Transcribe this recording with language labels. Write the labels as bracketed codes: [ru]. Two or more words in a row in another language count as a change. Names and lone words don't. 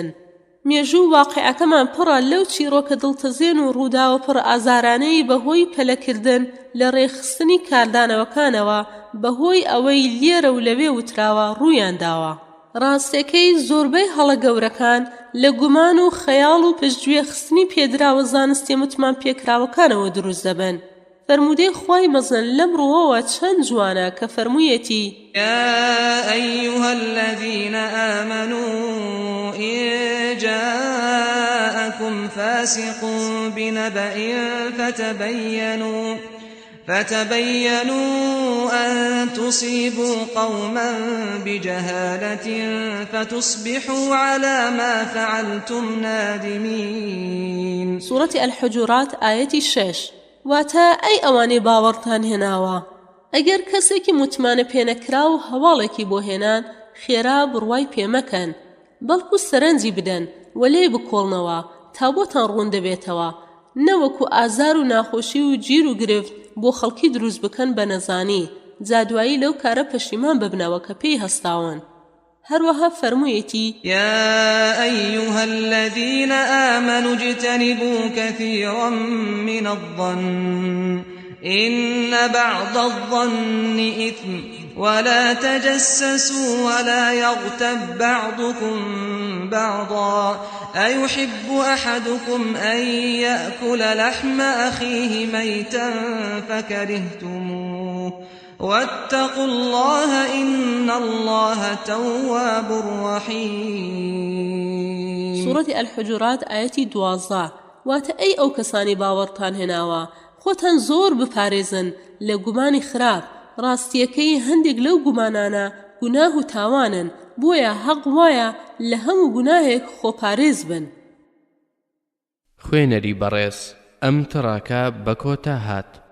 [ckb] مێژوو واقعەکەمان پڕە لەو چیرۆکە دڵتەزێن و ڕووداوە پڕ ئازارانەی بەهۆی پەلەکردن لە ڕێخستنی کاردانەوەکانەوە بەهۆی ئەوەی لێرە و لەوێ وتراوە ڕوویان داوە ڕاستەکەی زۆربەی هەڵە گەورەکان لە گومان و خەیاڵ و پشتگوێ خستنی پێدراوە زانستی متمان پێکراوەکانەوە دروست دەبن فرمودەی خوای مەزن لەم ڕووەوە چەند جوانە کە فەرموویەتی [ar] يا أيها الذين آمنوا إن جاءكم فاسق بنبأ فتبينوا أن تصيبوا قوما بجهالة فتصبحوا على ما فعلتم نادمين. سورة الحجرات آية 6. [ckb] واتە ئەی ئەوانەی باوەڕتان هێناوە ئەگەر کەسێکی متمانە پێنەکرا و هەواڵێکی بۆ هێنان خێرا بڕوای پێمەکەن بەڵکو سەرنجی بدەن و لێ بکۆڵنەوە تا بۆتان ڕوون دەبێتەوە نەوەکو ئازار و ناخۆشی و گیر و گرفت بۆ خەڵکی دروست بکەن بە نەزانی جادوایی لەو کارە پەشیمان ببنەوە کە پێی هەستاون هەروەها فەرموویەتی [ar] يا أيها الذين آمنوا اجتنبوا كثيرا من الظن إن بعض الظن إثم ولا تجسسوا ولا يغتب بعضكم بعضا أيحب أحدكم أن يأكل لحم أخيه ميتا فكرهتموه واتقوا الله إن الله تواب رحيم. سورة الحجرات آياتي 12 [ckb] واتە ئەی ئەو کەسانی باوەڕتان هێناوە خۆتان زۆر بپارێزن لە گومانی خراپ ڕاستیەکەی هەندێک لەو گومانانە گوناه و تاوانن بۆیە حەق وایە لە هەموو گوناهێک خۆپارێز بن. خوێنەری بەڕێز ئەم تڕاکە بە کۆتا هات.